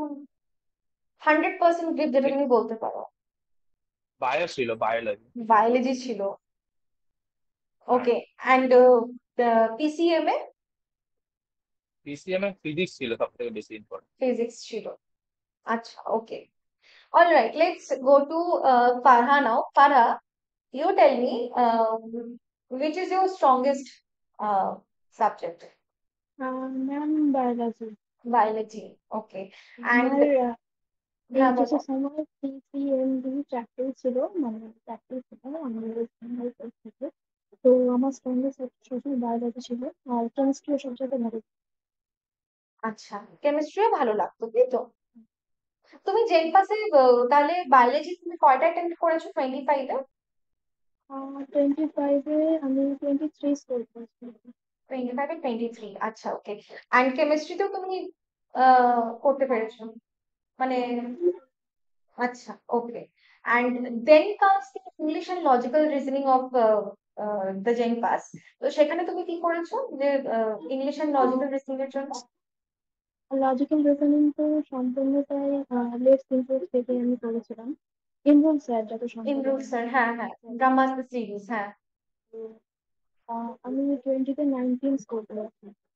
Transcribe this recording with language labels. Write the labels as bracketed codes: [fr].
[bn] একদম 100% গ্রিপ, যেটা তুমি বলতে পারো? বায়ো ছিল, বায়োলজি। বায়োলজি ছিল। হ্যাঁ। [en] Okay. And PCM এ? [bn] PCM A physics ছিল সব থেকে বেশি ইম্পর্টেন্ট। ফিজিক্স ছিল। আচ্ছা, ওকে। [en] All right, let's go to Farha now. Farha, you tell me, which is your strongest subject? [bn] Ma'am biology. [en] Biology. Okay. And [bn] আমার হ্যাঁ, বলো। এইচএসের সময় পিসিএমবি চারটেই ছিল, মানে চারটেই ছিল আমাদের থেকে। তো আমার স্ট্রংগেস্ট সবসময় বায়োলজি ছিল, আর কেমিস্ট্রিও সবচেয়ে ভালো। আচ্ছা, কেমিস্ট্রিও ভালো লাগতো, তাই তো? তুমি জেন পাসে তাহলে বায়োলজি তুমি কয়টা অ্যাটেম্প্ট করেছো 25-এ? 25-এ আমি 23 স্কোর করেছি। 25-এ 23, আচ্ছা, ওকে। অ্যান্ড কেমিস্ট্রিতেও তুমি করতে পেরেছো, মানে আচ্ছা, ওকে। [en] And then comes the English and logical reasoning of the Gen Pass. [bn] তো সেখানে তুমি কি করেছো, যে ইংলিশ এন্ড লজিক্যাল রিজনিং এর জন্য? লজিক্যাল রিজনিং তো সম্পূর্ণটাই লেস ইমপ্রুভ থেকে আমি করেছিলাম। ইমরুল স্যার যত সম্ভব ইমরুল আমার। স্যার, হ্যাঁ হ্যাঁ, ব্রহ্মাস্ত্র সিরিজ, হ্যাঁ। তো, আমি 20-তে 19 স্কোর করেছি।